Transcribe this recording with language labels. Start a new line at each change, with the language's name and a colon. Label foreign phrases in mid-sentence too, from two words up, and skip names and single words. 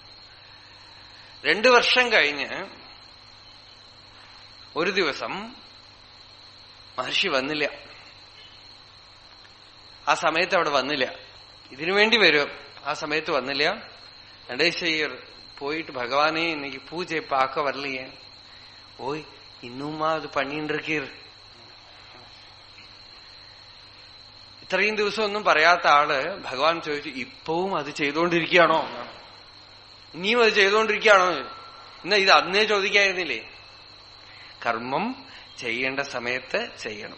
Malayalam: 2 വർഷം കഴിഞ്ഞ് ഒരു ദിവസം മഹർഷി വന്നില്ല. ആ സമയത്ത് അവിടെ വന്നില്ല. ഇതിനുവേണ്ടി വരും, ആ സമയത്ത് വന്നില്ല.
Tamil: നടേശയ്യർ போயிட்டு பகவானே இன்னைக்கு பூஜை பார்க்க வரலையே. ஓய் இன்னுமா அது பண்ணிட்டு இருக்கீர்?
Malayalam: ഇത്രയും ദിവസം ഒന്നും പറയാത്ത ആള് ഭഗവാൻ ചോദിച്ചു, ഇപ്പവും അത് ചെയ്തുകൊണ്ടിരിക്കുകയാണോ? ഇനിയും അത് ചെയ്തുകൊണ്ടിരിക്കുകയാണോ? എന്നാ ഇത് അന്നേ ചോദിക്കായിരുന്നില്ലേ? കർമ്മം ചെയ്യേണ്ട സമയത്ത് ചെയ്യണം.